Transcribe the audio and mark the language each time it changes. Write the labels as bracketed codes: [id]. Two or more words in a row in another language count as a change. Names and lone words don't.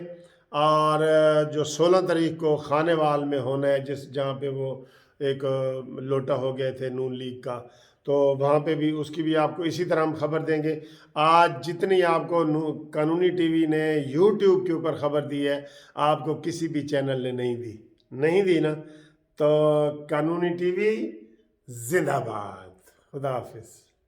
[ur] اور جو 16 تاریخ کو خانیوال میں ہونا ہے، جہاں پہ وہ ایک لوٹا ہو گئے تھے نون لیگ کا، تو وہاں پہ بھی اس کی بھی آپ کو اسی طرح ہم خبر دیں گے. آج جتنی آپ کو قانونی ٹی وی نے یوٹیوب کے اوپر خبر دی ہے، آپ کو کسی بھی چینل نے نہیں دی نا. تو قانونی ٹی وی زندہ باد. خدا حافظ.